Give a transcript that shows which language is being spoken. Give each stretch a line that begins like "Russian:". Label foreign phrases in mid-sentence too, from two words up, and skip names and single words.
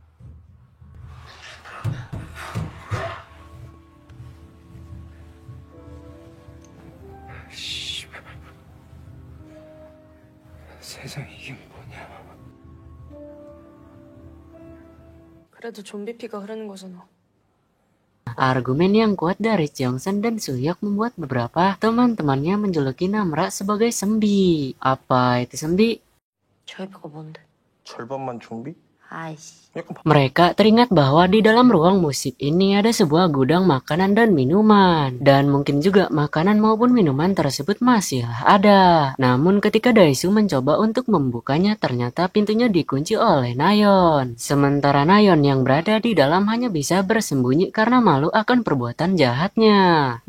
Korean: 씨발. 세상에 이게 뭐냐. 그래도 좀비 피가 흐르는 거잖아.
Indonesian: Argumen yang kuat dari Jeongsan dan Suhyuk membuat beberapa teman-temannya menjuluki Namra sebagai sembi. Apa itu sembi?
Korean: 저희가 뭔데? 절반만 좀비? 아이씨. 약간
Indonesian: Mereka teringat bahwa di dalam ruang musik ini ada sebuah gudang makanan dan minuman. Dan mungkin juga makanan maupun minuman tersebut masihlah ada. Namun ketika Daesu mencoba untuk membukanya, ternyata pintunya dikunci oleh Nayeon. Sementara Nayeon yang berada di dalam hanya bisa bersembunyi karena malu akan perbuatan jahatnya.